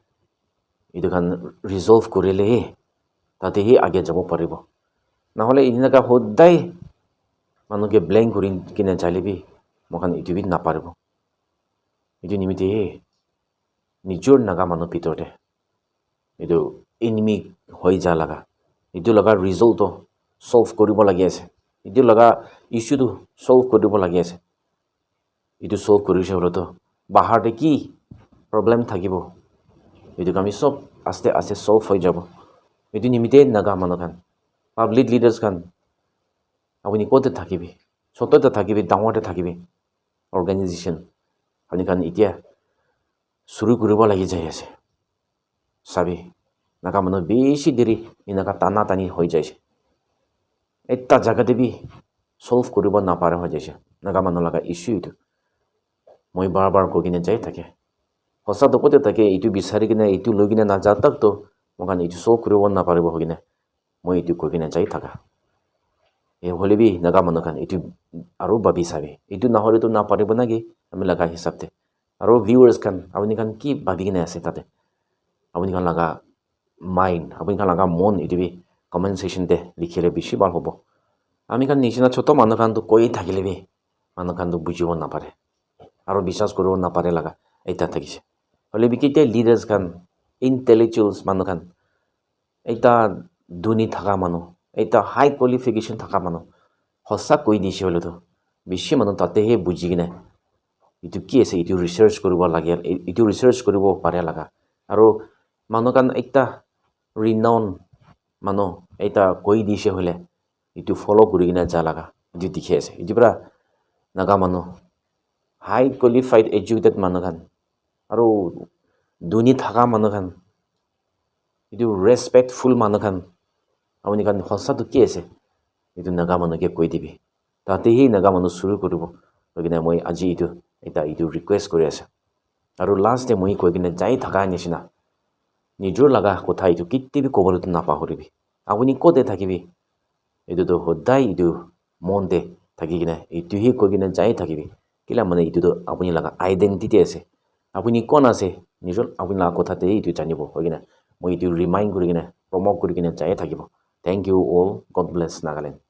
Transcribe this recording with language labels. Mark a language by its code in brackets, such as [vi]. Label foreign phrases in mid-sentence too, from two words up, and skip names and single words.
[nag] itu kan resolve korile tate hi age jabo paribo na hole inaka hodai manuge blame kuri kine jalebi mokan itu bi na paribo itu nimite nijor naga manu pitorte itu enemy hoi ja laga itu laga result to solve koribo lagi ase itu laga issue to solve koribo lagi ase itu solve korise holo to bahar de ki problem thakibo itu kami sob aste aste solve hoi jabo itu nimite naga manu khan [en] public leaders [nag] khan apuni kote thakibi sotote thakibi dangwate thakibi organization apuni khan itia suru koribo lagi jai ase sabi naga manu beshi deri inaka tana tani hoi jaise etta jaga debi solve koribo na pare hoi jaise naga manu laga issue itu moi bar bar ko kine jai thake hosa to kote take itu bisari kine itu logine na ja tak to mokan itu solve koribo na paribo hogine moi itu ko kine jai thaka e holebi naga manu kan itu aro babi sabe itu na hole to na paribo nagi ami laga hisab te aro viewers kan apni kan ki babi kine ase tate apni kan laga mind apni kan laga mon itu bi [en] comment section [nag] te likhile bishi bal hobo ami kan nishina choto manu kan to koi thakile bi manu kan to bujibo na pare aro বিশ্বাস koribo na pare laga eta thakise hole bi kite leaders kan intellectuals manu kan eta duni thaka manu eta [en] high qualification [nag] thaka manu hossa koi dise hole to bishi manu tate he buji kine itu ki ase itu research koribo lage itu research koribo pare laga aro manu kan ekta renown manu eta koi dise hole itu follow kuri kina ja laga itu dikhi ase itu pra naga manu [en] high qualified educated [nag] manu kan aro duni thaka manu kan itu respectful manu kan apuni kan hossa to ki ase itu naga manu ke koi dibi tate hi naga manu suru koribo logina moi aji itu eta itu request kori ase aro last te moi koi kina jai thaka nishina nijor laga kotha itu kitte bi kobor to na pahoribi apuni kote thakibi itu to hodai itu monde thaki kina itu hi koi kina jai thakibi kila mane itu to apuni laga identity ase apuni kon ase nijor apuni laga kotha te itu janibo hogina moi itu remind kori kina promote kori kina jai thakibo [en] thank you all god bless Nagaland